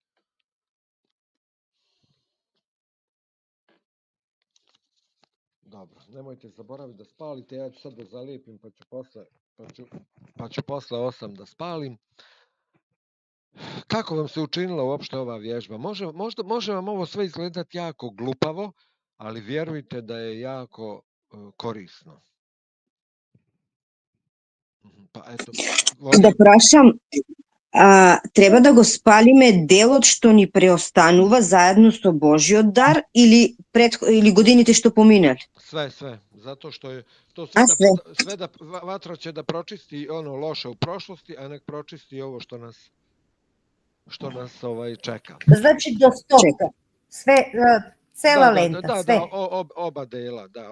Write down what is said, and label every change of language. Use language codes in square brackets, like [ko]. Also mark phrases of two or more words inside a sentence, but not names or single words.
[sr] Dobro, nemojte zaboraviti da spalite, ja ću sad da zalijepim pa ću posle 8 da spalim. Kako vam se učinila uopšte ova vježba? Može vam ovo sve izgledati jako glupavo, ali vjerujte da je jako korisno. Pa eto, [mk] Да прашам, треба да го спалиме делот што ни преостанува заедно со Божиот дар или годините што поминали? [sr] Sve. Zato što je to sve da vatra će da pročisti ono loše u prošlosti, a nek pročisti ovo što nas čeka. Znači do 100. Sve, cela lenta, sve. Oba dela.